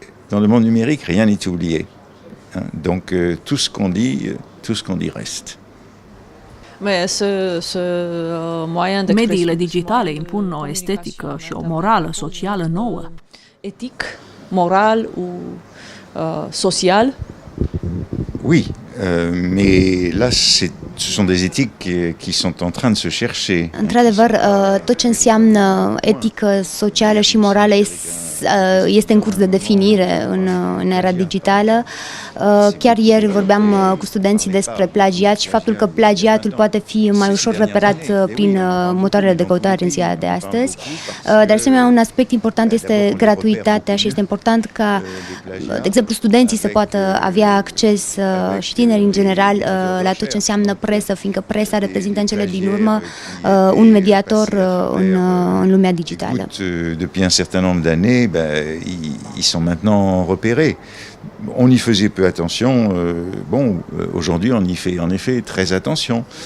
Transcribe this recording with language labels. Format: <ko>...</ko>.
<fr>Dans le monde numérique, rien n'est oublié. Donc tout ce qu'on dit reste.</fr> <ro>Mediile digitale impun o estetică și o morală socială nouă. Etic, moral ou social?</ro> <fr>Oui, mais là ce sont des éthiques qui sont en train de se chercher.</fr> <ro>Într-adevăr, tot ce înseamnă etică socială și morală este în curs de definire în era digitală. Chiar ieri vorbeam cu studenții despre plagiat și faptul că plagiatul poate fi mai ușor reperat prin motoarele de căutare în ziua de astăzi. De asemenea, un aspect important este gratuitatea și este important ca, de exemplu, studenții să poată avea acces și tinerii în general la tot ce înseamnă presă, fiindcă presa reprezintă în cele din urmă un mediator în lumea digitală.</ro> <fr>Depuis un certain nombre d'années, ils sont maintenant repérés. On y faisait peu attention. Aujourd'hui, on y fait en effet très attention.</fr>